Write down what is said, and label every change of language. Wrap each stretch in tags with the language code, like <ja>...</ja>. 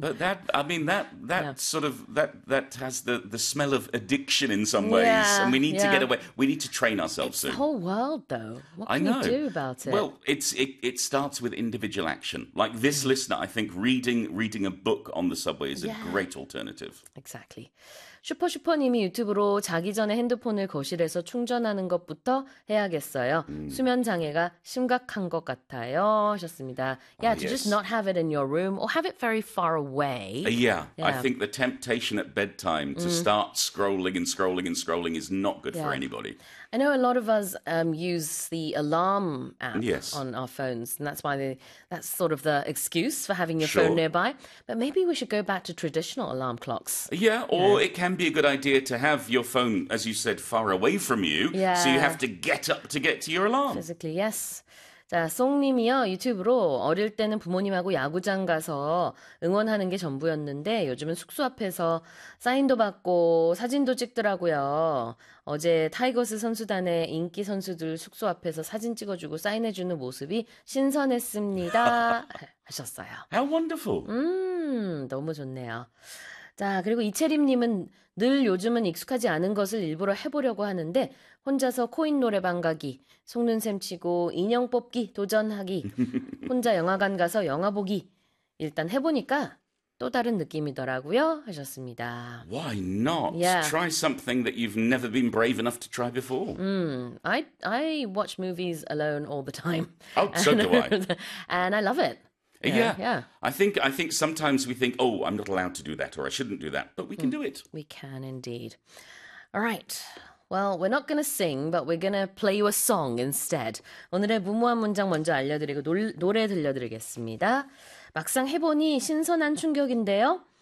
<en>But that has the smell of addiction in some ways, and we need to get away. We need to train ourselves It's the soon. whole world, though. What I can you know. do about it? Well, it starts with individual action. Like this listener, I think reading a book on the subway is a great alternative. Exactly.</en> <ko>슈퍼슈퍼님이 유튜브로 자기 전에 핸드폰을 거실에서 충전하는 것부터 해야겠어요. 수면 장애가 심각한 것 같아요. 하셨습니다.</ko> <en>Oh, Yeah, to just yes. not have it in your room or have it very far away. Yeah, I think the temptation at bedtime to start scrolling and scrolling and scrolling is not good for anybody. I know a lot of us use the alarm app Yes. on our phones, and that's sort of the excuse for having your phone Sure. nearby. But maybe we should go back to traditional alarm clocks. Yeah, or it can be a good idea to have your phone, as you said, far away from you, so you have to get up to get to your alarm. Physically, yes.</en> <ko>자, 송님이요, 유튜브로 어릴 때는 부모님하고 야구장 가서 응원하는 게 전부였는데 요즘은 숙소 앞에서 사인도 받고 사진도 찍더라고요. 어제 타이거스 선수단의 인기 선수들 숙소 앞에서 사진 찍어주고 사인해주는 모습이 신선했습니다. 하셨어요.</ko> <en>How wonderful.</en> <ko>너무 좋네요. 자, 그리고 이채림님은 늘 요즘은 익숙하지 않은 것을 일부러 해보려고 하는데, 혼자서 코인 노래방 가기, 속눈썹 치고 인형 뽑기 도전하기, 혼자 영화관 가서 영화 보기, 일단 해보니까 또 다른 느낌이더라고요. 하셨습니다.</ko> <en>Why not try something that you've never been brave enough to try before? I watch movies alone all the time, Oh, so do I. and I love it. Yeah, I think sometimes we think, oh, I'm not allowed to do that or I shouldn't do that, but we can do it. We can indeed. All right. Well, we're not going to sing, but we're going to play you a song instead.</en> <ko>오늘의 무모한 문장 먼저 알려드리고 노래 들려드리겠습니다. 막상 해보니 신선한 충격인데요.</ko>